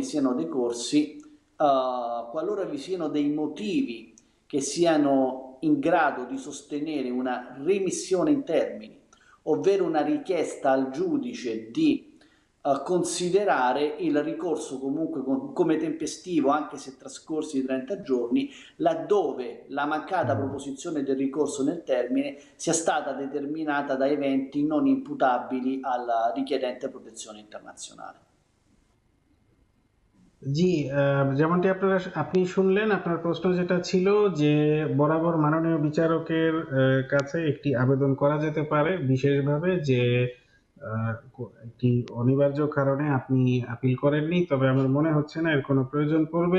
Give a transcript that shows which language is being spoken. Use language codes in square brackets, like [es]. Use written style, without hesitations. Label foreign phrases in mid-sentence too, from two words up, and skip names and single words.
[it] siano decorsi, qualora vi siano dei motivi che siano in grado di sostenere una remissione in termini, ovvero una richiesta al giudice di considerare il ricorso comunque come tempestivo anche se trascorsi i 30 giorni, laddove la mancata proposizione del ricorso nel termine sia stata determinata da eventi non imputabili al richiedente protezione internazionale. [bn] জি, যেমনটি আপনি শুনলেন, আপনার প্রশ্ন যেটা ছিল যে বরাবর মাননীয় বিচারকের কাছে একটি আবেদন করা যেতে পারে বিশেষভাবে, যে একটি অনিবার্য কারণে আপনি আপিল করেননি, তবে আমার মনে হচ্ছে না এর কোনো প্রয়োজন পড়বে।